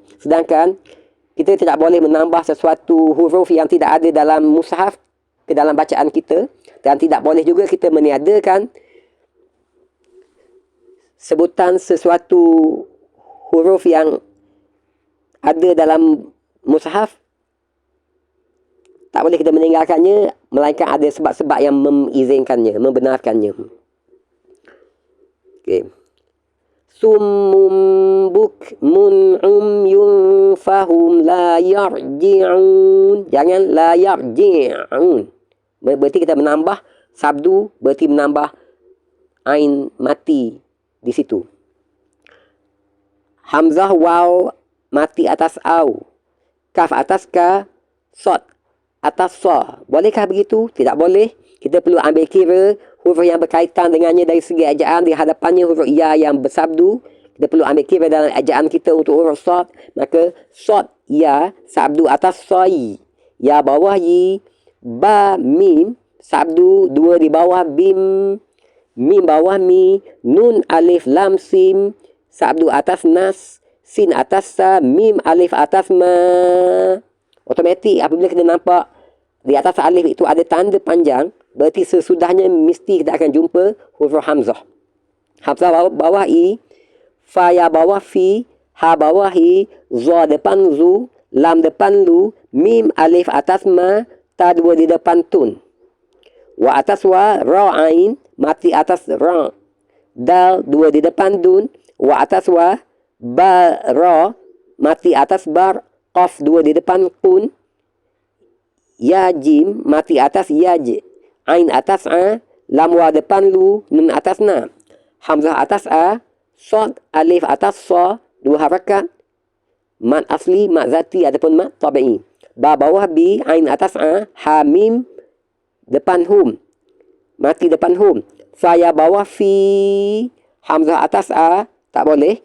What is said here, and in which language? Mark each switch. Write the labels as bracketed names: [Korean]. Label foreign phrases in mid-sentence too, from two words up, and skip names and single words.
[Malay] Sedangkan kita tidak boleh menambah sesuatu huruf yang tidak ada dalam mushaf ke dalam bacaan kita, dan tidak boleh juga kita meniadakan sebutan sesuatu huruf yang ada dalam mushaf. Tak boleh kita meninggalkannya, melainkan ada sebab-sebab yang mengizinkannya, membenarkannya. Okey. [Arabic] صم بكم عمي فهم لا يرجعون. [Malay] Jangan [Arabic] لا يرجعون. [Malay] Berarti kita menambah sabdu, berarti menambah ain mati di situ. Hamzah waw mati atas au, kaf atas ka, sod atas sa. Bolehkah begitu? Tidak boleh. Kita perlu ambil kira huruf yang berkaitan dengannya dari segi ejaan. Di hadapannya huruf ya yang bersabdu, kita perlu ambil kira dalam ejaan kita untuk huruf sod. Maka sod ya sabdu atas soi, ya bawah yi, ba mim sabdu dua di bawah bim, mim bawah mi, nun alif lam sim sabdu atas nas, sin atas sa, mim alif atas ma. Automatik apabila kita nampak di atas alif itu ada tanda panjang, berarti sesudahnya mesti kita akan jumpa huruf hamzah. Hamzah bawah i, fa ya bawah fi, ha bawah hi, za depan zu, lam depan lu, mim alif atas ma, ta dua di depan tun. Wa atas wa, ra ain, mati atas ra, dal dua di depan dun. Wa atas wa, ba ra, mati atas bar, qaf dua di depan kun. Ya jim mati atas yaj, ain atas a, lam wa depan lu, nun atas na. Hamzah atas a, sod alif atas sa, dua harakat. Mat asli, mat zati ataupun mat tabi'i. Ba bawah bi, ain atas a, ha mim depan hum, mati depan hum. Saya bawah fi, hamzah atas a, tak boleh.